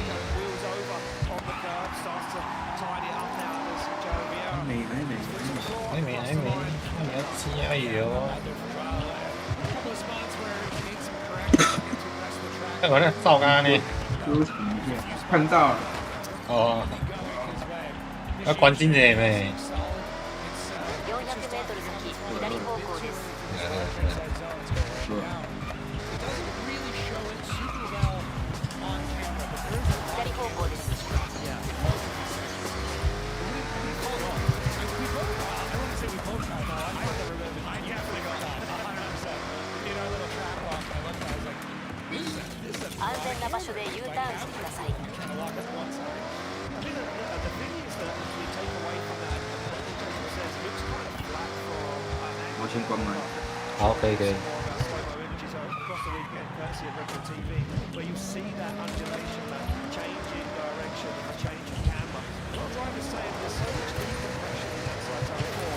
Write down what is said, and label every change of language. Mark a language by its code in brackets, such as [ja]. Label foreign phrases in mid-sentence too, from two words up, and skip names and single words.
[zh] 还没，那你要加油！看我那照干呢？看到了。哦。要关进去没？ [ja] 400 メートル先、左方向です。左方向です。安全な場所で U ターンしてください。 [zh] 我先关麦。好，可以。 [en] Where you see that undulation, that change in direction, the change in camber. A lot of drivers saying there's so much decompression in that side